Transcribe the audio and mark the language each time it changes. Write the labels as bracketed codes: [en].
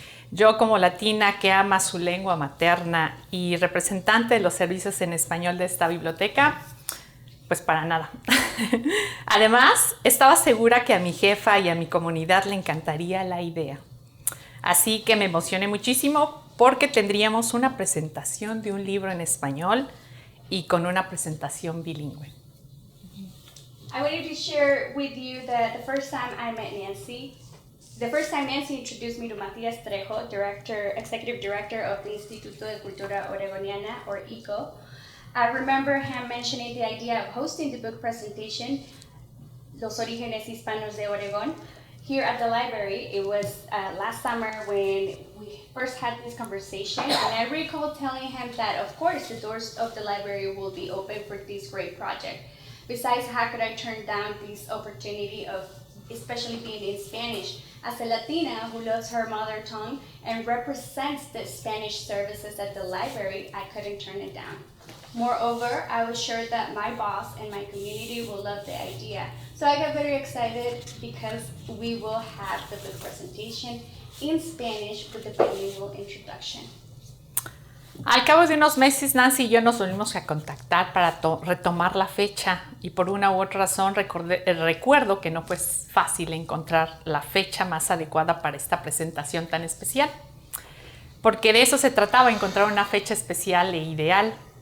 [es] Yo, como latina que ama su lengua materna y representante de los servicios en español de esta biblioteca, pues para nada. Además, estaba segura que a mi jefa y a mi comunidad le encantaría la idea. Así que me emocioné muchísimo porque tendríamos una presentación de un libro en español y con una presentación bilingüe. [en] I wanted to share with you that the first time I met Nancy, introduced me to Matías Trejo, executive director of the Instituto de Cultura Oregoniana, or ICO. I remember him mentioning the idea of hosting the book presentation, Los orígenes hispanos de Oregón, here at the library. It was last summer when we first had this conversation, and I recall telling him that, of course, the doors of the library will be open for this great project. Besides, how could I turn down this opportunity of especially being in Spanish? As a Latina who loves her mother tongue and represents the Spanish services at the library, I couldn't turn it down. Moreover, I was sure that my boss and my community will love the idea. So I got very excited because we will have the book presentation in Spanish with the bilingual introduction. [es] Al cabo de unos meses, Nancy y yo nos volvimos a contactar para retomar la fecha y por una u otra razón recuerdo que no fue fácil encontrar la fecha más adecuada para esta presentación tan especial, porque de eso se trataba, encontrar una fecha especial e ideal.